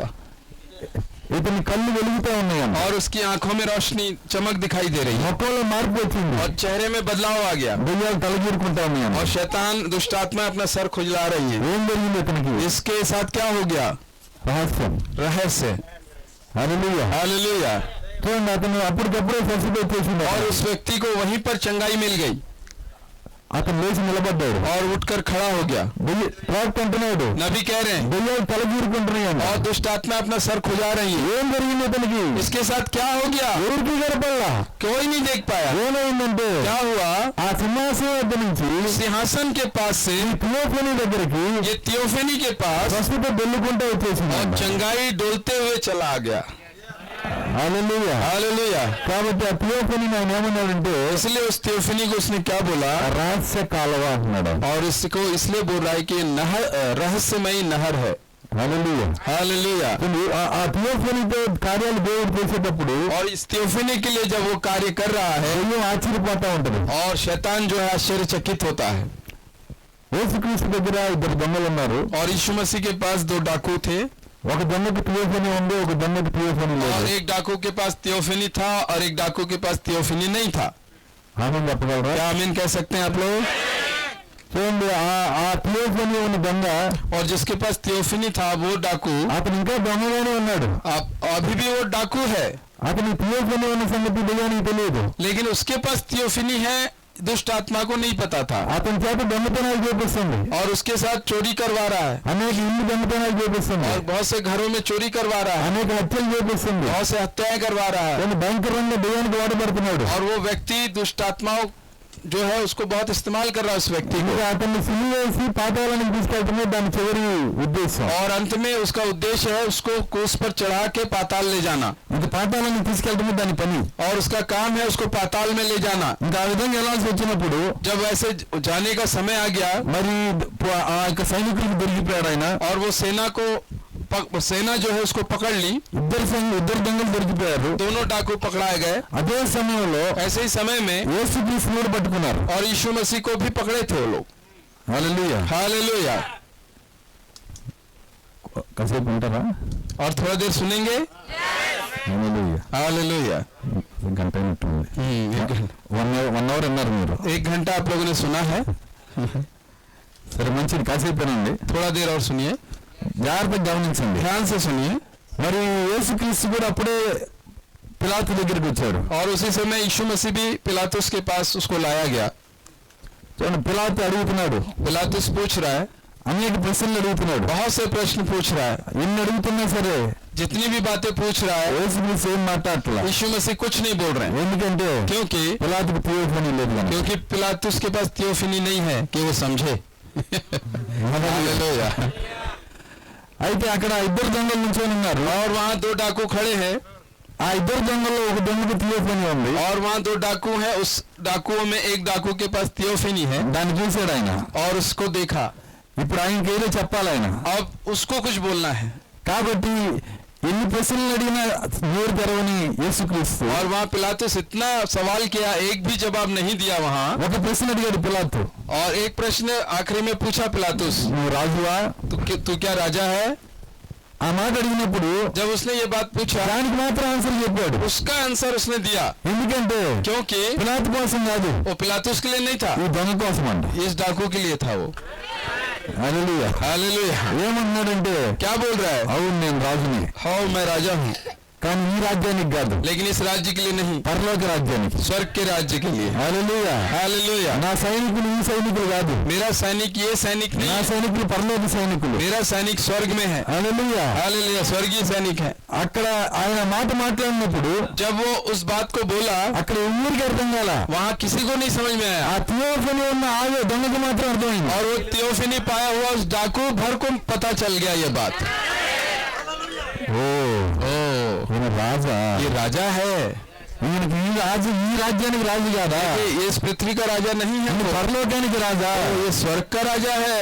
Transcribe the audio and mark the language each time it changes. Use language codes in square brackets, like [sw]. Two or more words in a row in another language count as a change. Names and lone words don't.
[te] ఇతని కళ్ళు వెలుగుతూ ఉన్నాయంట. [hi] और उसकी आंखों में रोशनी चमक दिखाई दे रही है, [te] మొక్కలో మార్పు వచ్చింది. [hi] और चेहरे में बदलाव आ गया, [te] దెయ్యాలు తలగీరుకుంటా ఉన్నాయంట. [hi] और शैतान दुष्ट आत्मा अपना सर खुजला रही है। [te] ఏం జరిగింది ఇతనికి? [hi] इसके साथ क्या हो गया? [te] రహస్యం. [hi] रहस्य। [te] హల్లెలూయా. [hi] हालेलुया। [te] చూడండి, అతను అప్పటికప్పుడే స్వస్థత వచ్చేసింది. [hi] और उस व्यक्ति को वहीं पर चंगाई मिल गई, [te] అతను లేచి నిలబడ్డాడు. [hi] और उठकर खड़ा हो गया। [te] ప్రవక్త అంటున్నాడు, [hi] नबी कह रहे हैं [te] దెయ్యాలు తలగీరుకుంటున్నాయంట. [hi] और दुष्ट आत्मा अपना सर खुजा रही है। [te] ఏం జరిగింది ఇతనికి? [hi] इसके साथ क्या हो गया? [te] ఎవరికి కనపడలా. [hi] कोई नहीं देख पाया। [te] ఏమైందంటే [hi] क्या हुआ? [te] ఆ సింహాసనం వద్ద నుంచి [hi] सिंहासन के पास से [te] థియోఫనీ దగ్గరికి [hi] ये थियोफनी के पास [te] స్వస్థత దొల్లుకుంటూ [hi] और [te] వచ్చేసింది. [hi] चंगाई डोलते हुए चला आ गया। [te] హల్లెలూయా. [hi] हालेलुया। [te] కాబట్టి ఆ థియోఫనీ ఆయన ఏమన్నాడంటే [hi] इसलिए उस थियोफनी को उसने क्या बोला, [te] రహస్య కాలువ అంటున్నాడు. [hi] और इसको इसलिए बोल रहा है कि नहर रहस्यमयी नहर है। [te] హల్లెలూయా. [hi] हालेलुया। [te] ఆ థియోఫనీతో కార్యాలు దేవుడు చేసేటప్పుడు [hi] और इस थियोफनी के लिए जब वो कार्य कर रहा है [te] దెయ్యం ఆశ్చర్యపోతా ఉంటది. [hi] और शैतान जो है आश्चर्यचकित होता है। [te] యేసుక్రీస్తు దగ్గర ఇద్దరు దొంగలు ఉన్నారు. [hi] और यीशु मसीह के पास दो डाकू थे, [te] ఒక దొంగకి థియోఫనీ ఉంది, ఒక దొంగకి థియోఫనీ [hi] और [te] లేదు. [hi] एक डाकू के पास थियोफनी था और एक डाकू के पास थियोफनी नहीं था। [te] ఆమె చెప్పగలరా? [hi] क्या आमीन कह सकते हैं आप लोग? [te] చూడండి, ఆ థియోఫనీ ఉన్న దొంగ [hi] और जिसके पास थियोफनी था वो डाकू [te] అతను ఇంకా దొంగగానే ఉన్నాడు. [hi] अभी भी वो डाकू है, [te] అతని థియోఫనీ ఉన్న సంగతి దెయ్యానికి తెలియదు. [hi] लेकिन उसके पास थियोफनी है दुष्ट आत्मा को नहीं पता था, [te] అతని చేత దొంగతనాలు చేపిస్తుంది, [hi] और उसके साथ चोरी करवा रहा है, [te] అనేక ఇల్లు దొంగతనాలు చేపిస్తుంది, [hi] और बहुत से घरों में चोरी करवा रहा है, [te] అనేక హత్యలు చేపిస్తుంది. [hi] बहुत से हत्याएं करवा रहा है, [te] కొన్ని భయంకరంగా దెయ్యానికి వాడబడుతున్నాడు. [hi] और वो व्यक्ति दुष्ट आत्माओं जो है उसको बहुत इस्तेमाल कर रहा है उस व्यक्ति को, [te] ఇంకా అతన్ని సిలువ వేసి పాతాళానికి తీసుకెళ్తమే దాని చివరి ఉద్దేశం. [hi] और अंत में उसका उद्देश्य है उसको क्रूस पर चढ़ा के पाताल ले जाना, [te] ఇంకా పాతాళానికి తీసుకెళ్తమే దాని పని. [hi] और उसका काम है उसको पाताल में ले जाना। [te] ఇంకా ఆ విధంగా వెళ్ళాల్సి వచ్చినప్పుడు [hi] जब ऐसे जाने का समय आ गया [te] మరి ఆ యొక్క సైనికులకు దొరికిపోయాడు ఆయన. [hi] और वो सेना जो है उसको पकड़ ली, [te] ఇద్దరు దొంగలు దొరికిపోయారు. [hi] दोनों डाकू पकड़ाए गए। [te] అదే సమయంలో [hi] ऐसे ही समय में [te] యేసుక్రీస్తుని కూడా పట్టుకున్నారు. [hi] और यीशु मसीह को भी पकड़े थे वो लोग। [te] హల్లెలూయా. [hi] हालेलुया। [te] కాసేపు ఉంటారా? [hi] और थोड़ा देर सुनेंगे। [te] హల్లెలూయా. [hi] हालेलुया। [te] గంట అయినట్టుంది. 1 అవర్ అన్నారు మీరు. [hi] 1 घंटा आप लोगों ने सुना है। [te] సరే, మంచిది. కాసేపేనండి. [hi] थोड़ा देर और सुनिए, [te] జాగ్రత్తగా గమనించండి. [hi] ध्यान से सुनिए। [te] మరి యేసుక్రీస్తు కూడా అప్పుడే పిలాతు దగ్గరికి వచ్చాడు. [hi] और उसी समय यीशु मसीह भी पिलातुस के पास उसको लाया गया। [te] చూడండి, పిలాతు అడుగుతున్నాడు, [hi] पिलातुस पूछ रहा है, [te] అనేక ప్రశ్నలు అడుగుతున్నాడు. [hi] बहुत से प्रश्न पूछ रहा है, [te] ఎన్ని అడుగుతున్నా సరే [hi] जितनी भी बातें पूछ रहा है [te] యేసుక్రీస్తు ఏం మాట్లాడట్లా. [hi] यीशु मसीह कुछ नहीं बोल रहे हैं, [te] ఎందుకంటే [hi] क्योंकि [te] పిలాతుకు థియోఫనీ లేదు కనుక. [hi] क्योंकि पिलातुस के पास थियोफनी नहीं है कि वो समझे। हालेलुया। [te] అయితే అక్కడ ఇద్దరు దొంగలు నిల్చొని ఉన్నారు. [hi] और वहाँ 2 डाकू खड़े हैं, [te] ఆ ఇద్దరు దొంగల్లో ఒక దొంగకి థియోఫనీ ఉంది. [hi] और वहाँ 2 डाकू हैं, उस डाकुओं में एक डाकू के पास थियोफनी है, [te] దాన్ని చూశాడు ఆయన. [hi] और उसको देखा। [te] ఇప్పుడు ఆయనకి ఏదో చెప్పాలి ఆయన. [hi] अब उसको कुछ बोलना है, [te] కాబట్టి ఎన్ని ప్రశ్నలు అడిగినా నోరు తెరవని యేసుక్రీస్తు [hi] और वहाँ पिलातुस इतना सवाल किया, एक भी जवाब नहीं दिया वहाँ। [te] ఒక ప్రశ్న అడిగాడు పిలాతు, [hi] और एक प्रश्न आखिरी में पूछा पिलातुस, [te] నువ్వు రాజువా? [hi] तू क्या राजा है? [te] ఆ మాట అడిగినప్పుడు [hi] जब उसने ये बात पूछा [te] దానికి మాత్రం ఆన్సర్ చెప్పాడు. [hi] उसका आंसर उसने दिया, [te] ఎందుకంటే [hi] क्योंकि [te] పిలాతు కోసం కాదు, [hi] वो पिलातुस के लिए नहीं था, [te] ఈ దొంగ కోసం అంట. [hi] इस डाकू के लिए था वो। [te] హల్లెలూయా. [hi] हालेलुया। [te] ఏమన్నాడంటే, [hi] क्या बोल रहा है? [te] అవును నేను రాజుని, [hi] हाँ मैं राजा हूँ, [te] కానీ ఈ రాజ్యానికి కాదు, [hi] लेकिन इस राज्य के लिए नहीं, [te] పరలోక రాజ్యానికి. [hi] स्वर्ग के राज्य के लिए। [te] హల్లెలూయా. [hi] हालेलुया। [te] నా సైనికులు ఈ సైనికులు కాదు, [hi] मेरा सैनिक ये सैनिक [te] నా [hi] नहीं, [te] సైనికులు పరలోక సైనికులు. [hi] मेरा सैनिक स्वर्ग में है। [te] హల్లెలూయా. [hi] हालेलुया। स्वर्गीय सैनिक है। [te] అక్కడ ఆయన మాట మాట్లాడినప్పుడు [hi] जब वो उस बात को बोला [te] అక్కడ ఎవరికి అర్థం కాల. [hi] वहाँ किसी को नहीं समझ में आया, [te] ఆ థియోఫనీ ఉన్న ఆగే దొంగకి మాత్రం అర్థమైంది. [hi] और वो थियोफनी पाया हुआ उस डाकू भर को पता चल गया ये बात। [te] ఓ, ఈయన రాజా, [hi] ये राजा है, [te] ఈయనకి ఈ రాజు, ఈ రాజ్యానికి రాజు కాదా, [hi] ये इस पृथ्वी का राजा नहीं है, [te] ఈయన [hi] वो [te] పరలోకానికి రాజా. [hi] ये स्वर्ग का राजा है।